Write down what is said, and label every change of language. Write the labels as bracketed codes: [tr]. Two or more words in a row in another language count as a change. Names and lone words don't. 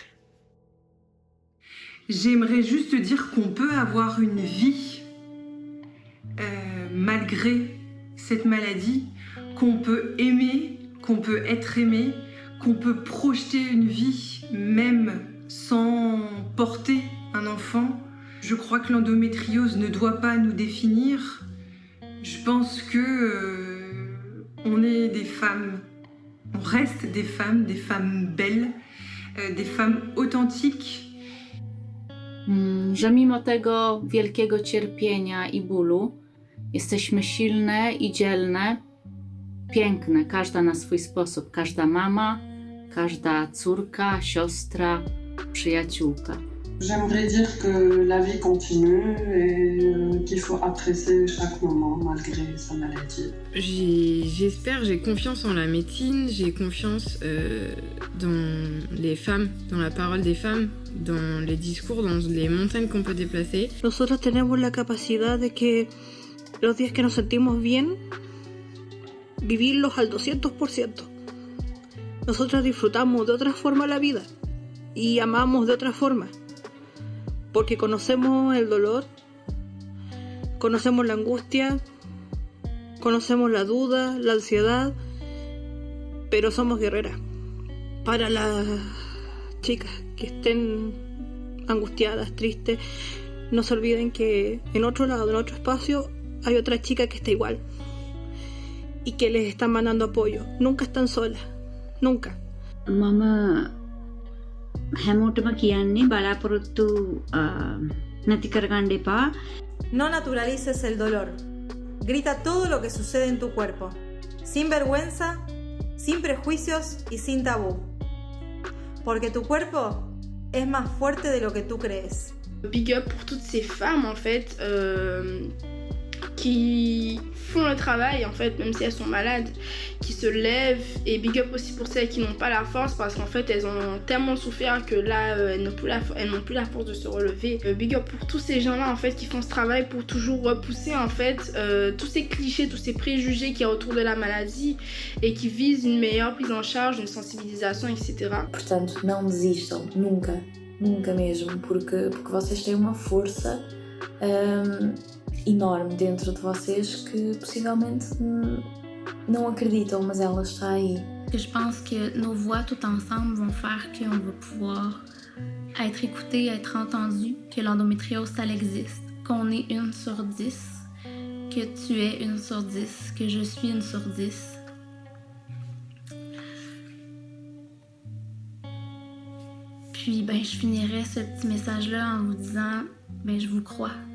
[fr] J'aimerais juste dire qu'on peut avoir une vie malgré cette maladie, qu'on peut aimer, qu'on peut être aimé, qu'on peut projeter une vie même sans porter un enfant. Je crois que l'endométriose ne doit pas nous définir. Je pense que on est des femmes, on reste des femmes belles, des femmes authentiques. [pl] Że mimo tego wielkiego cierpienia i bólu jesteśmy silne i dzielne, piękne, każda na swój sposób, każda mama, każda córka, siostra, przyjaciółka. [fr] J'aimerais dire que la vie continue et qu'il faut apprécier chaque moment malgré sa maladie. J'espère, j'ai confiance en la médecine, j'ai confiance dans les femmes, dans la parole des femmes, dans les discours, dans les montagnes qu'on peut déplacer. [es] Nosotros tenemos la capacidad de que los días que nos sentimos bien, vivirlos al 200%. Nosotros disfrutamos de otra forma la vida y amamos de otra forma. Porque conocemos el dolor, conocemos la angustia, conocemos la duda, la ansiedad, pero somos guerreras. Para las chicas que estén angustiadas, tristes, no se olviden que en otro lado, en otro espacio, hay otra chica que está igual y que les están mandando apoyo. Nunca están solas, nunca. [si] Mama. හැමෝටම කියන්නේ බලාපොරොත්තු නැති කරගන්න එපා. [es] No naturalices el dolor. Grita todo lo que sucede en tu cuerpo, sin vergüenza, sin prejuicios y sin tabú. Porque tu cuerpo es más fuerte de lo que tú crees. [en] Big up [fr] pour toutes ces femmes en fait qui font le travail en fait même si elles sont malades, qui se lèvent, et [en] big up [fr] aussi pour celles qui n'ont pas la force parce qu'en fait elles ont tellement souffert que là elles n'ont plus la force de se relever. [en] Big up [fr] pour tous ces gens là en fait qui font ce travail pour toujours repousser en fait tous ces clichés, tous ces préjugés qu'il y a autour de la maladie et qui visent une meilleure prise en charge, une sensibilisation, etc. [pt] Portanto, não desistam, nunca mesmo, porque vocês têm uma força enorme dentro de vocês que possivelmente não acreditam, mas ela está aí. [fr] Je pense que nos voix tout ensemble vont faire qu'on va pouvoir être écouté, être entendu, que l'endométriose, ça existe, qu'on est 1 sur 10, que tu es 1 sur 10, que je suis 1 sur 10. Puis je finirai ce petit message-là en vous disant, je vous crois.